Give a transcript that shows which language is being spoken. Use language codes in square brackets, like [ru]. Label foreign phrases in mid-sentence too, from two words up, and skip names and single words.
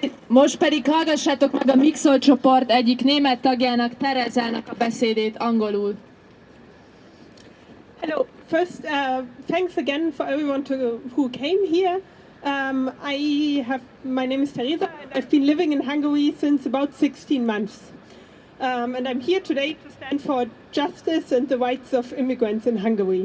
[hu] Most pedig hallgassátok meg a MigSzol-csoport egyik német tagjának, Theresának a beszédét angolul. [en] Hello. First, thanks again for everyone who came here. My name is Theresa, and I've been living in Hungary since about 16 months. And I'm here today to stand for justice and the rights of immigrants in Hungary.